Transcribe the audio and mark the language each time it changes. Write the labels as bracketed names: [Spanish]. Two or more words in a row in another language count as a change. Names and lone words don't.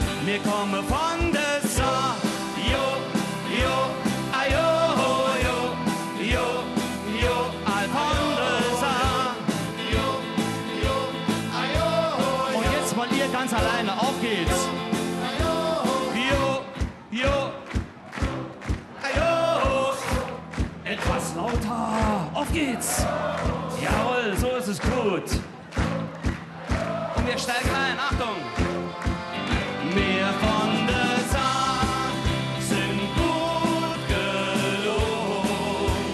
[German] Wir kommen von der Saar. Jo, jo, ajo, jo, jo, jo, all von der Saar. Jo, jo, ajo, jo. Und jetzt mal ihr ganz alleine, auf geht's. Jo, jo, ajo. Etwas lauter, auf geht's. Jawohl, so ist es gut. Und wir steigen ein, Achtung. Wir von der Saar sind gut gelohnt.